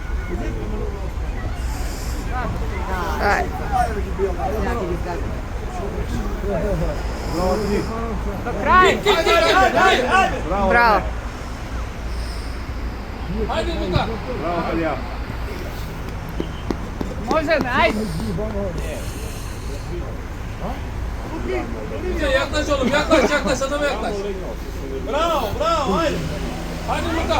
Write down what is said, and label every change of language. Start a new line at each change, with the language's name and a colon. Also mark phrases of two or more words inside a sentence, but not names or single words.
Serbian: Do kraja. Bravo. Hajde, Luka. Bravo, Kalija. Može, ajde.
Turkish: Yaklaş oğlum, yaklaş, adama yaklaş.
Serbian: Bravo, hajde. Hajde Luka.